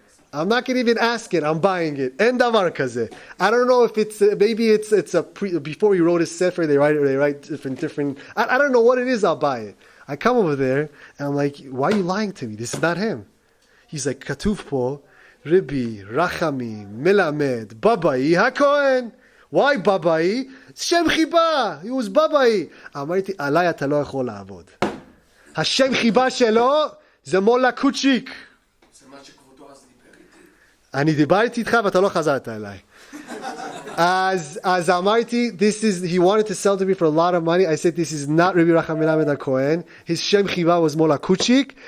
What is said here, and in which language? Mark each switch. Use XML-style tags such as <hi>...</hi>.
<en>I'm not going to even ask it. I'm buying it.</en> <he>En davar kazeh.</he> <en>I don't know if it's maybe it's a before he wrote his sefer. They write different. I don't know what it is. I'll buy it. I come over there and I'm like, why are you lying to me? This is not him. He's like,</en> <he>Katuv po,</he> <en>Rabbi Rachamim Melamed Babai HaKohen. Why Babai? Shem Chiba. He was Babai.</en> <he>אמרתי, עליי אתה לא יכול לעבוד. השם חיבה שלו זה מולה קוצ'יק. אני דיברתי איתך ואתה לא חזרת אליי.</he> <en>As Amarti, he wanted to sell to me for a lot of money. I said, this is not Rabbi Racham Melamed HaKohen. His Shem Chiva was Mola Kuchik.</en>